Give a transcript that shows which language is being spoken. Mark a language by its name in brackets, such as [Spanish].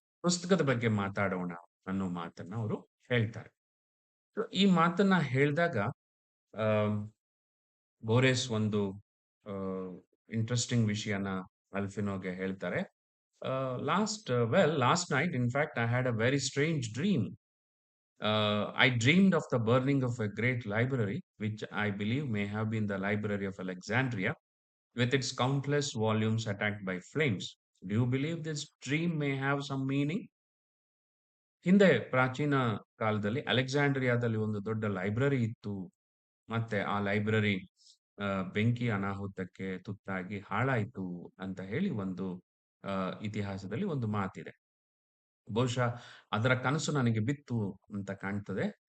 [Kannada] ಪುಸ್ತಕದ ಬಗ್ಗೆ ಮಾತಾಡೋಣ ಅನ್ನೋ ಮಾತನ್ನ ಅವರು ಹೇಳ್ತಾರೆ. ಈ ಮಾತನ್ನ ಹೇಳಿದಾಗ ಬೋರೆಸ್ ಒಂದು ಇಂಟ್ರೆಸ್ಟಿಂಗ್ ವಿಷಯನ ಅಲ್ಫಿನೋಗೆ ಹೇಳ್ತಾರೆ. [English] Last night, in fact, I had a very strange dream. I dreamed of the burning of a great library, which I believe may have been the Library of Alexandria. with its countless volumes attacked by flames. Do you believe this dream may have some meaning? [Kannada] ಹಿಂದೆ ಪ್ರಾಚೀನ ಕಾಲದಲ್ಲಿ ಅಲೆಕ್ಸಾಂಡ್ರಿಯಾದಲ್ಲಿ ಒಂದು ದೊಡ್ಡ library ಇತ್ತು. ಮತ್ತೆ ಆ library ಬೆಂಕಿ ಅನಾಹುತಕ್ಕೆ ತುತ್ತಾಗಿ ಹಾಳಾಯ್ತು ಅಂತ ಹೇಳಿ ಒಂದು ಇತಿಹಾಸದಲ್ಲಿ ಒಂದು ಮಾತಿದೆ. ಬಹುಶಃ ಅದರ ಕನಸು ನನಗೆ ಬಿತ್ತು ಅಂತ ಕಾಣ್ತದೆ.